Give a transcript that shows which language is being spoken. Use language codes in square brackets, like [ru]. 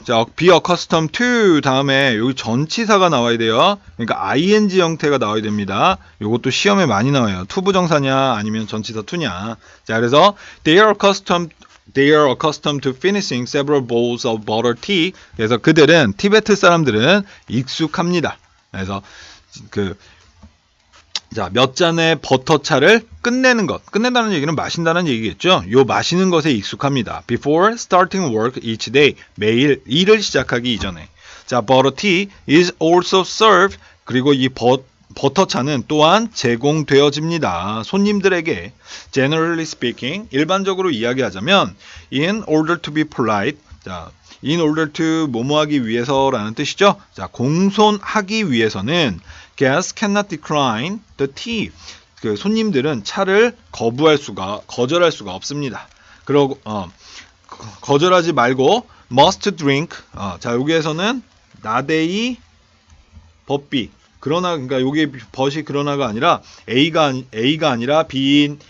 [ko] 자, be accustomed to 다음에 여기 전치사가 나와야 돼요. 그러니까 ing 형태가 나와야 됩니다. 이것도 시험에 많이 나와요. to 부정사냐 아니면 전치사 to냐. 자, 그래서 [en] they are accustomed to finishing several bowls of butter tea. [ko] 그래서 그들은 티베트 사람들은 익숙합니다. 그래서 자, 몇 잔의 버터차를 끝낸다는 얘기는 마신다는 얘기겠죠. 요 마시는 것에 익숙합니다. [en] Before starting work each day. [ko] 매일 일을 시작하기 이전에. [en] 자, butter tea is also served. [ko] 그리고 이 버터차는 또한 제공되어집니다. 손님들에게. [en] Generally speaking, [ko] 일반적으로 이야기하자면 [en] in order to be polite [ko] 자, in order to 뭐뭐하기 위해서라는 뜻이죠. 자, 공손하기 위해서는 [en] guests cannot decline the tea. [ko] 그 손님들은 차를 거절할 수가 없습니다. 그러고 거절하지 말고 [en] must drink. [ko] 자, 여기에서는 나데이 법비. 그러니까 여기 벗이 그러나가 아니라 A가 아니라 B인.